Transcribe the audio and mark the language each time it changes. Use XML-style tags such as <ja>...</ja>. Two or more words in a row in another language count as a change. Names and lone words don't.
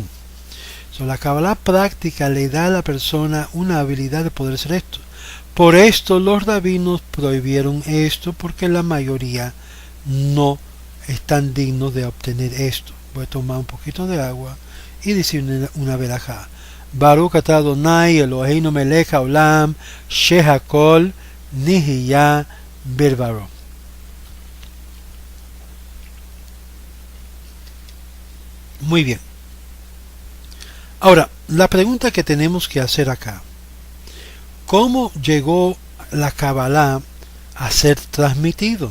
<es>La Kabbalah práctica le da a la persona una habilidad de poder hacer esto. Por esto los rabinos prohibieron esto, porque la mayoría no están dignos de obtener esto. Voy a tomar un poquito de agua y decir una verajá.</es> <he>ברוך אתה אדוני אלוהינו מלך העולם שהכל נהיה בדברו.</he> <es>Muy bien. Ahora, la pregunta que tenemos que hacer acá: ¿cómo llegó la Kabbalah a ser transmitido?</es>